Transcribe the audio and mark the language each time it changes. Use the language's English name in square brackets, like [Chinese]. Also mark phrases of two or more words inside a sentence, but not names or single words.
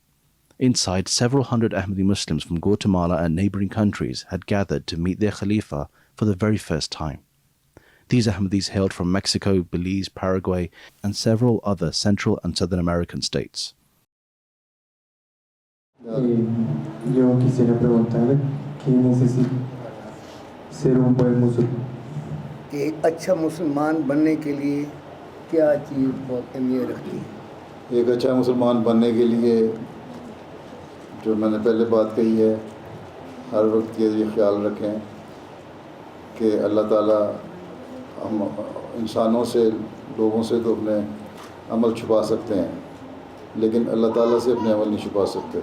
[English] Inside, several hundred Ahmadi Muslims from Guatemala and neighboring countries had gathered to meet their Khalifa for the very first time. These Ahmadis hailed from Mexico, Belize, Paraguay, and several other Central and Southern American states. [Spanish] Yo quisiera preguntar qué necesita ser un buen musulmán. [Urdu] کہ ایک اچھا مسلمان بننے کے لیے کیا چیز بہت اہمیت رکھتی ہے? ایک اچھا مسلمان بننے کے لیے جو میں نے پہلے بات کہی ہے، ہر وقت یہ خیال رکھیں کہ اللہ تعالیٰ ہم انسانوں سے، لوگوں سے تو اپنے عمل چھپا سکتے ہیں، لیکن اللہ تعالیٰ سے اپنے عمل نہیں چھپا سکتے.